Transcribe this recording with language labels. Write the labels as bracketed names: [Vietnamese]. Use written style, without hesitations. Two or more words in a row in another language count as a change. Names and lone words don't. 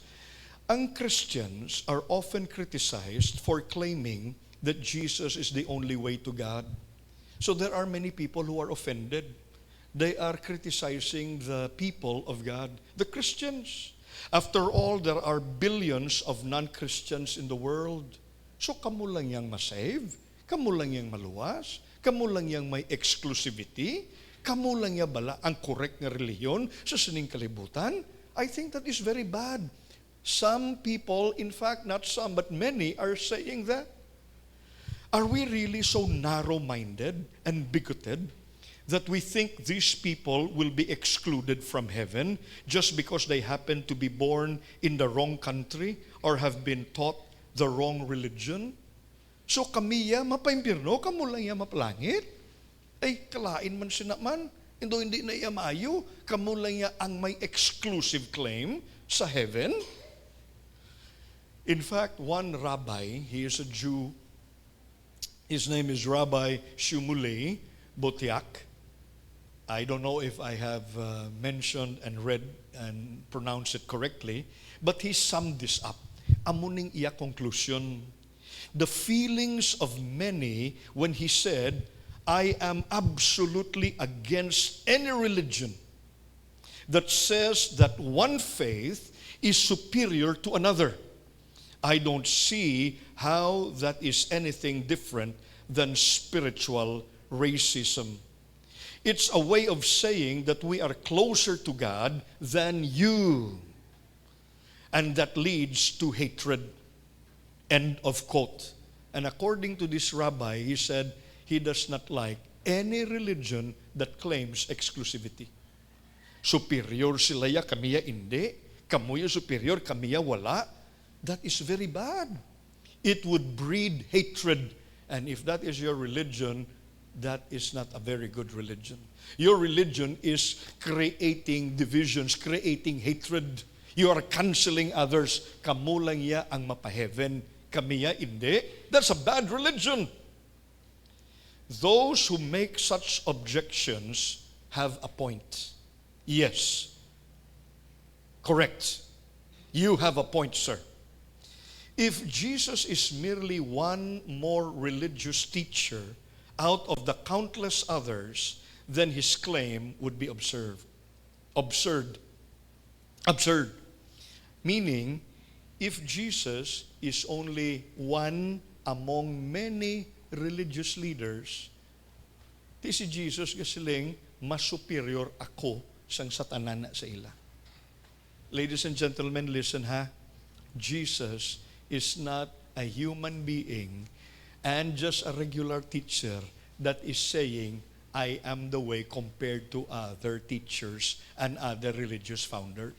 [English] Ang Christians are often criticized for claiming that Jesus is the only way to God. So there are many people who are offended. They are criticizing the people of God, the Christians. After all, there are billions of non-Christians in the world. [Hiligaynon] So kamo lang yang masave? Kamo lang yang maluwas? Kamo lang yang may exclusivity? Kamo lang ya bala ang correct na reliyon sa sining kalibutan? [English] I think that is very bad. Some people, in fact, not some, but many are saying that. Are we really so narrow-minded and bigoted that we think these people will be excluded from heaven just because they happen to be born in the wrong country or have been taught the wrong religion? [Hiligaynon] So kami ya mapaimpirno, kamo lang ya mapalangit? Ay, kalain man sinaman, hindi na iya maayo, kamo lang ya ang may [English] exclusive claim [Hiligaynon] sa heaven? [English] In fact, one rabbi, he is a Jew. His name is Rabbi Shmuley Botiak. I don't know if I have mentioned and read and pronounced it correctly, but he summed this up. [Hiligaynon] Amuning iya conclusion. [English] The feelings of many when he said, I am absolutely against any religion that says that one faith is superior to another. I don't see how that is anything different than spiritual racism. It's a way of saying that we are closer to God than you. And that leads to hatred. End of quote. And according to this rabbi, he said he does not like any religion that claims exclusivity. [Hiligaynon] Superior sila ya, kamiya hindi. Kamuya superior, kamiya wala. [English] That is very bad. It would breed hatred. And if that is your religion, that is not a very good religion. Your religion is creating divisions, creating hatred. You are canceling others. [Hiligaynon] Kamu lang ya ang mapaheaven, kami ya hindi. [English] That's a bad religion. Those who make such objections have a point. Yes. Correct. You have a point, sir. If Jesus is merely one more religious teacher out of the countless others, then his claim would be absurd. Absurd. Meaning, if Jesus is only one among many religious leaders, [Hiligaynon] di si Jesus kasiling mas superior ako sang satanan na sa ila. [English] Ladies and gentlemen, listen ha. Jesus is not a human being and just a regular teacher that is saying, I am the way compared to other teachers and other religious founders.